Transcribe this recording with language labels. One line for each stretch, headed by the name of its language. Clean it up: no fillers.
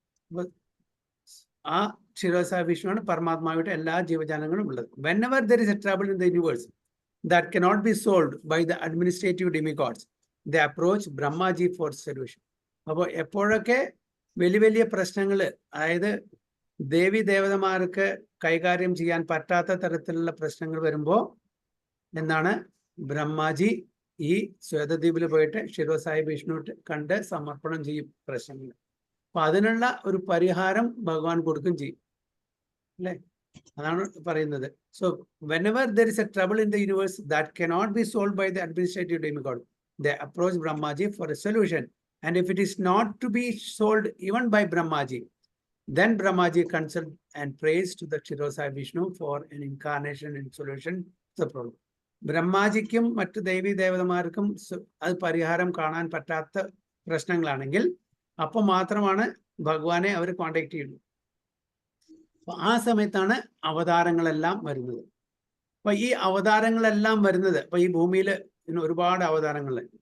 Malayalam: അപ്പൊ ആ ക്ഷീരോസായി വിഷ്ണുവാണ് പരമാത്മാവായിട്ട് എല്ലാ ജീവജാലങ്ങളും ഉള്ളത്.
English: Whenever there is a trouble in the universe that cannot be solved by the administrative demigods, they approach Brahmaji for solution.
Malayalam: അപ്പോൾ എപ്പോഴൊക്കെ വലിയ പ്രശ്നങ്ങൾ, അതായത് ദേവി ദേവതമാർക്ക് കൈകാര്യം ചെയ്യാൻ പറ്റാത്ത തരത്തിലുള്ള പ്രശ്നങ്ങൾ വരുമ്പോൾ എന്താണ്, ബ്രഹ്മാജി ഈ ശ്വേതദ്വീപിൽ പോയിട്ട് ക്ഷീരോസായി വിഷ്ണു കണ്ട് സമർപ്പണം ചെയ്യും പ്രശ്നങ്ങൾ. അപ്പൊ അതിനുള്ള ഒരു പരിഹാരം ഭഗവാൻ കൊടുക്കും ചെയ്യും അല്ലെ. അതാണ് പറയുന്നത്.
English: So whenever there is a trouble in the universe that cannot be solved by the administrative demigod, they approach Brahmaji for a solution. And if it is not to be solved even by Brahmaji, then Brahmaji consult and prays to the Kshirodsayi Vishnu for an incarnation and solution to the problem.
Malayalam: ബ്രഹ്മാജിക്കും മറ്റു ദേവി ദേവതമാർക്കും അത് പരിഹാരം കാണാൻ പറ്റാത്ത പ്രശ്നങ്ങളാണെങ്കിൽ അപ്പൊ മാത്രമാണ് ഭഗവാനെ അവർ contact ചെയ്യുന്നത്. അപ്പൊ ആ സമയത്താണ് അവതാരങ്ങളെല്ലാം വരുന്നത്. അപ്പൊ ഈ അവതാരങ്ങളെല്ലാം വരുന്നത്, അപ്പൊ ഈ ഭൂമിയിൽ ഒരുപാട് അവതാരങ്ങൾ.